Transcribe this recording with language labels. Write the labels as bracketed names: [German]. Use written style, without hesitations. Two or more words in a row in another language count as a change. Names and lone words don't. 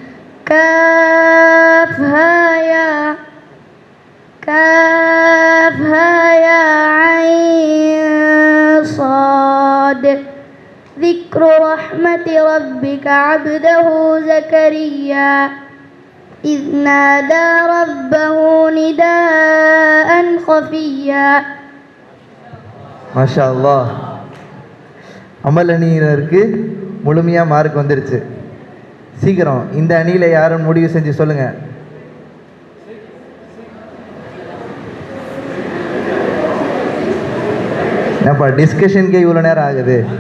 [Arabic] كافها يا عين صاد ذكر رحمة ربك عبده زكريا إذ نادى ربه نداء خفيا. ما شاء الله. [Tamil] அமல் அணியினருக்கு முழுமையாக மார்க் வந்துருச்சு. சீக்கிரம் இந்த அணியில் யாரும் முடிவு செஞ்சு சொல்லுங்க. என்னப்பா டிஸ்கஷனுக்கே இவ்வளோ நேரம் ஆகுது.